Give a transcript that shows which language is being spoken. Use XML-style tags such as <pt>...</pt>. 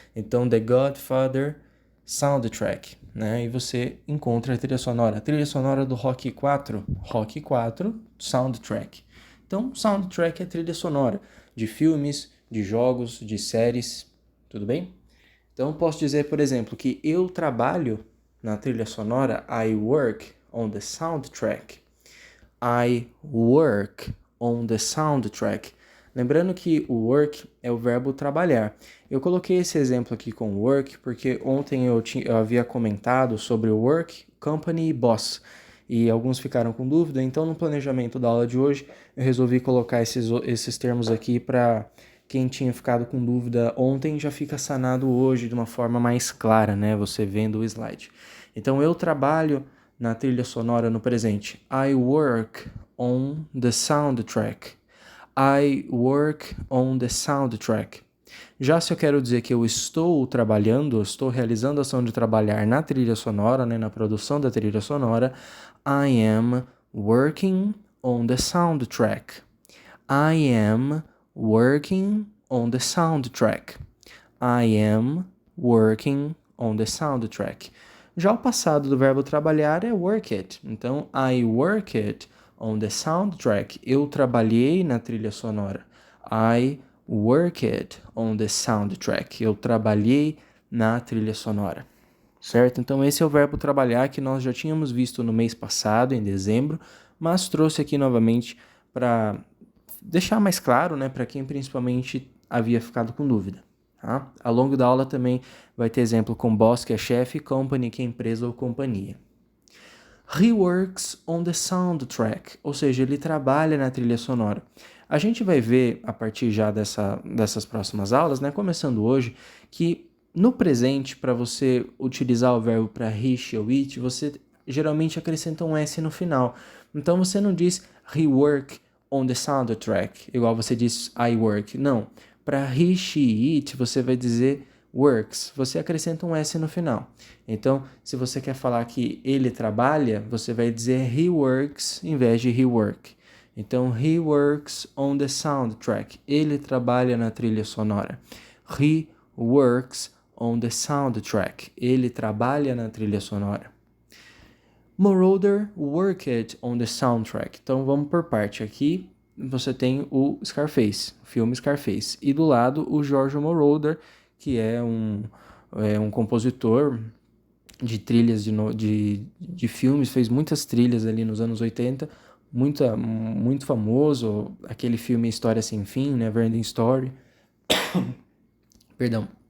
<pt>Então, The Godfather Soundtrack, né? E você encontra a trilha sonora do Rocky 4, Soundtrack. Então, Soundtrack é trilha sonora de filmes, de jogos, de séries, tudo bem? Então, posso dizer, por exemplo, que eu trabalho na trilha sonora,</pt> <en>I work on the soundtrack. I work on the soundtrack.</en> <pt>Lembrando que o work é o verbo trabalhar. Eu coloquei esse exemplo aqui com work porque ontem eu havia comentado sobre o work, company e boss. E alguns ficaram com dúvida, então no planejamento da aula de hoje eu resolvi colocar esses termos aqui para quem tinha ficado com dúvida ontem já fica sanado hoje de uma forma mais clara, né? Você vendo o slide. Então eu trabalho na trilha sonora no presente.</pt> <en>I work on the soundtrack. I work on the soundtrack.</en> <pt>Já se eu quero dizer que eu estou trabalhando, estou realizando a ação de trabalhar na trilha sonora, né, na produção da trilha sonora,</pt> <en>I am working on the soundtrack. I am working on the soundtrack. I am working on the soundtrack.</en> <pt>Já o passado do verbo trabalhar é work it.</pt> <en>Então, I work it on the soundtrack.</en> <pt>Eu trabalhei na trilha sonora.</pt> <en>I work it on the soundtrack.</en> <pt>Eu trabalhei na trilha sonora. Certo? Então, esse é o verbo trabalhar que nós já tínhamos visto no mês passado, em dezembro, mas trouxe aqui novamente para deixar mais claro, né, para quem principalmente havia ficado com dúvida. Tá? Ao longo da aula também vai ter exemplo com boss, que é chefe, company, que é empresa ou companhia.</pt> <en>He works on the soundtrack,</en> <pt>ou seja, ele trabalha na trilha sonora. A gente vai ver, a partir já dessas próximas aulas, né, começando hoje, que no presente, para você utilizar o verbo para he, she ou it, você geralmente acrescenta um S no final. Então você não diz</pt> <en>he work on the soundtrack,</en> <pt>igual você diz</pt> <en>I work.</en> <pt>Não. Para he, she, it, você vai dizer works. Você acrescenta um S no final. Então, se você quer falar que ele trabalha, você vai dizer</pt> <en>he works</en> <pt>em vez de</pt> <en>he work. Então, he works on the soundtrack.</en> <pt>Ele trabalha na trilha sonora.</pt> <en>He works on the soundtrack.</en> <pt>Ele trabalha na trilha sonora.</pt> <en>Moroder worked on the soundtrack.</en> <pt>Então vamos por parte. Aqui você tem o Scarface, o filme Scarface. E do lado o George Moroder, que é um compositor de trilhas de filmes, fez muitas trilhas ali nos anos 80, muito famoso, aquele filme História Sem Fim, Neverending Story. Perdão.</pt>